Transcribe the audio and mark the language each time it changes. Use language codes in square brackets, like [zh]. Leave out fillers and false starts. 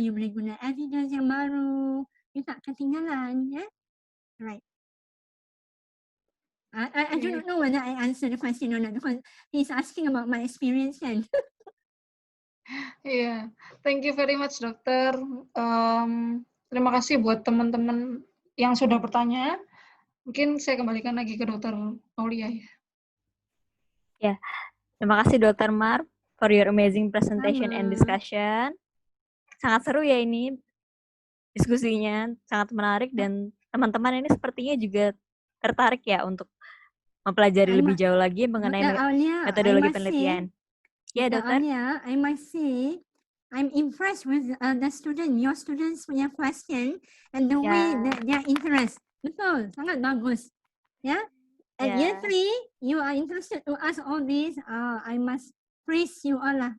[ms] You boleh guna evidence yang baru. You tak ketinggalan, [en] yeah? Right. I do not know whether I answered the question or not because he's asking about my experience [ms] kan. [id] Iya, [en] thank you very much dokter. [id] Terima kasih buat teman-teman yang sudah bertanya. Mungkin saya kembalikan lagi ke dokter Aulia ya. Ya, terima kasih dokter [en] Mar for your amazing presentation and [id] Sama. [en] discussion. [id] Sangat seru ya ini diskusinya, sangat menarik dan teman-teman ini sepertinya juga tertarik ya untuk mempelajari lebih jauh lagi mengenai Dr. Aulia, metodologi penelitian. Ya, Dr. dokter. [en] Aulia, I must say, I'm impressed with your students [ms] punya [en] question and the way that their interest. [ms] Betul, sangat bagus. Ya. [en] At year 3, you are interested to ask all this. I must praise you all lah.